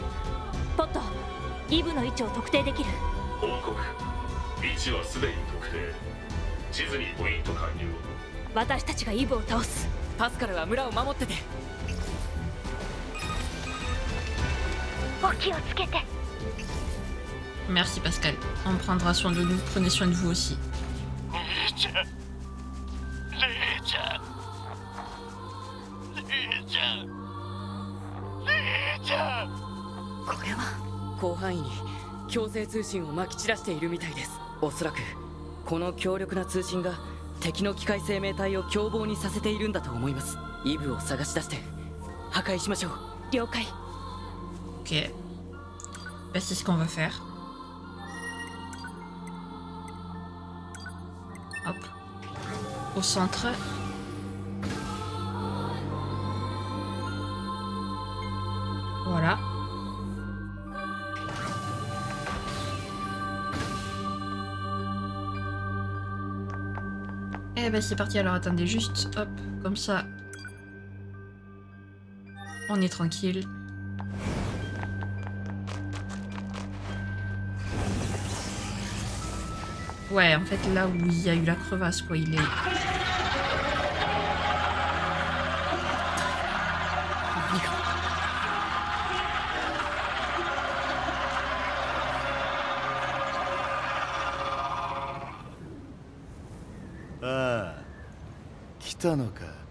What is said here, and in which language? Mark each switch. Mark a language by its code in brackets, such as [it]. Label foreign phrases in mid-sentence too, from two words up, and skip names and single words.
[ja] ポット、イブの位置を特定できる。報告。位置はすでに特定。地図にポイント完了。私たちがイブを倒す。パスカルは村を守ってて。お気をつけて。 [fr] Merci Pascal. On prendra soin de nous. Prenez soin de vous aussi. [ja] 姉ちゃん。姉ちゃん。姉ちゃん。姉ちゃん。これは広範囲に強制通信をまき散らしているみたいです。おそらくこの強力な通信が敵の機械生命体を凶暴にさせているんだと思います。イブを探し出して破壊しましょう。了解。 [fr] Ok. Bah, c'est ce qu'on va faire. Hop. Au centre. Voilà. Eh ben c'est parti, alors attendez juste, hop, comme ça. On est tranquille. Ouais, en fait, là où il y a eu la crevasse, quoi, il est... [ja] ああ、来たのか。